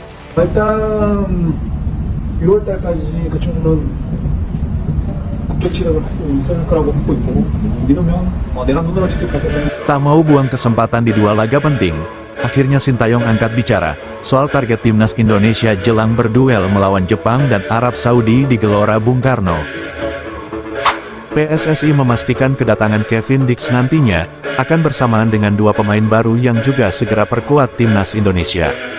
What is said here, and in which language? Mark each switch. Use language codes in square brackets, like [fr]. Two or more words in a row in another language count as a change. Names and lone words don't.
[ko] 일단 6월 달까지 그 친구는 국제 치료를 할 수 있을 거라고 믿고 있고 믿으면 내가 눈으로 직접 봤을 때 [id] Tak mau buang kesempatan di dua laga penting, akhirnya Sintayong angkat bicara soal target timnas Indonesia jelang berduel melawan Jepang dan Arab Saudi di Gelora Bung Karno. PSSI memastikan kedatangan Kevin Dix nantinya akan bersamaan dengan dua pemain baru yang juga segera perkuat timnas Indonesia.